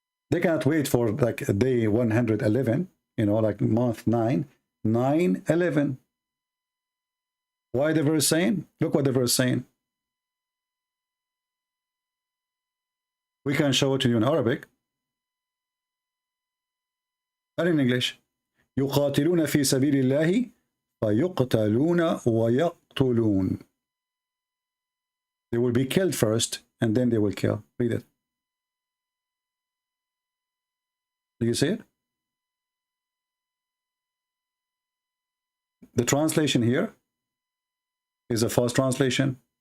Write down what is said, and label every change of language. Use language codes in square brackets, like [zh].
[en] They cannot wait for like day 111, you know, like month 9, 9:11. Why the verse saying? Look what the verse saying. We can show it to you in Arabic and in English. [ar] يقاتلون في سبيل الله فيقتلون ويقتلون. [en] They will be killed first and then they will kill. Read it. Do you see it? The translation here is a false translation.